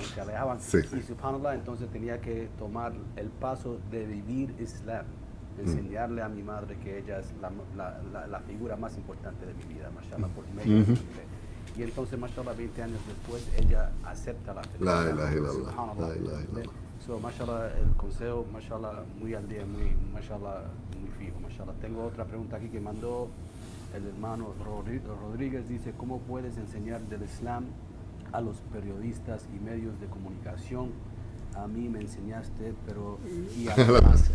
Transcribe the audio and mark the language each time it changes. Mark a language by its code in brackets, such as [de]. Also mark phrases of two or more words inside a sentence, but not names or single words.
[es] Sí. Y subhanallah, entonces tenía que tomar el paso de vivir Islam. Enseñarle a mi madre que ella es la figura más importante de mi vida, mashallah, por medio de mi fe. Y entonces, mashallah, 20 años después, ella acepta la fe. [ar] لا إله إلا الله. لا إله إلا الله. [es] So, mashallah, el consejo, mashallah, muy al día, mashallah, muy fijo, mashallah. Tengo otra pregunta aquí que mandó el hermano Rodríguez, dice, ¿cómo puedes enseñar del Islam a los periodistas y medios de comunicación? A mí me enseñaste, pero y además.